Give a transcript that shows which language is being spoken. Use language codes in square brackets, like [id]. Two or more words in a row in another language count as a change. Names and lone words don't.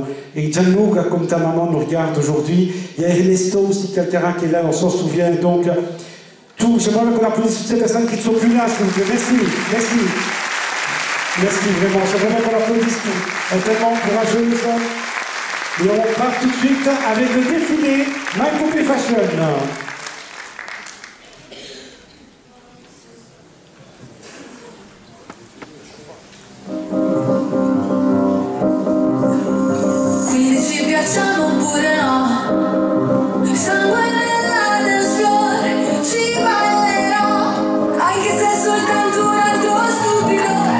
[fr] Et Gianluca, comme ta maman nous regarde aujourd'hui, il y a Ernesto aussi, quelqu'un qui est là, on s'en souvient. Donc, j'aimerais qu'on applaudisse toutes ces personnes qui ne sont plus là, s'il vous plaît. Merci, merci. Merci vraiment, c'est vraiment qu'on applaudisse. Elle est tellement courageuse. Et on part tout de suite avec le défilé My Poupée Fashion. [it] Quindi ci piacciamo pure no, sangue nella [en] dance floor, [it] ci ballerò, anche se è soltanto un altro stupido.